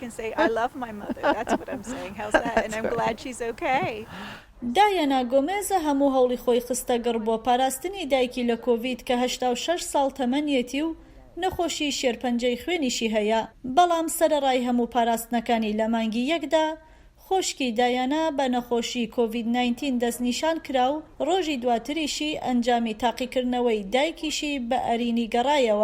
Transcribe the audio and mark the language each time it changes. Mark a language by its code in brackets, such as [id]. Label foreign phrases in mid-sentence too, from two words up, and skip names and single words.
[en] can say, I love my mother. That's what I'm saying. How's that? And I'm glad she's okay. [ckb] دایانا گۆمێزە هەموو هەوڵی خۆی خستە گەڕ بۆ پاراستنی دایکی لە کۆڤید کە 86 ساڵ تەمەنیەتی و نەخۆشی شێرپەنجەی خوێنیشی هەیە. بەڵام سەرەڕای هەموو پاراستنەکانی لە مانگی یەکدا خۆشکی دایانا بە نەخۆشی کۆڤید 19 دەستنیشان کرا و ڕۆژی دواتریشی ئەنجامی تاقیکردنەوەی دایکیشی بە ئەرینی گەڕایەوە.